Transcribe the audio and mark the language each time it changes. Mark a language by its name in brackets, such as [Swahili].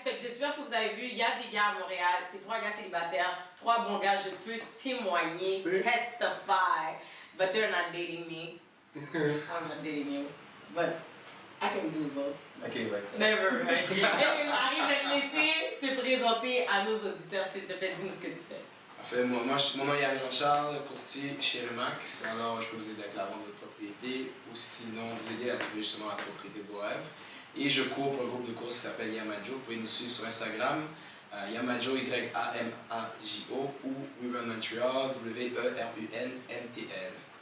[French] Fait que j'espère que vous avez vu, il y a des gars à Montréal, c'est 3 gars célibataires, 3 bons gars, je peux témoigner, [English] testify, but they're not dating me. I'm not dating you, but I can do both. [French] Ok, ouais. [English] Never. [French] Et Marie, je vais te laisser te présenter à nos auditeurs, s'il te plaît, dis-nous ce que tu fais. Parfait, mon nom est Harry Jean-Charles, courtier chez Remax. Alors, je peux vous aider avec la vente de votre propriété ou sinon vous aider à trouver justement la propriété de vos rêves. Et je cours pour un groupe de courses qui s'appelle Yamajo. Vous pouvez nous suivre sur Instagram, Yamajo, Y-A-M-A-J-O ou We Run Montreal, W-E-R-U-N-M-T-L.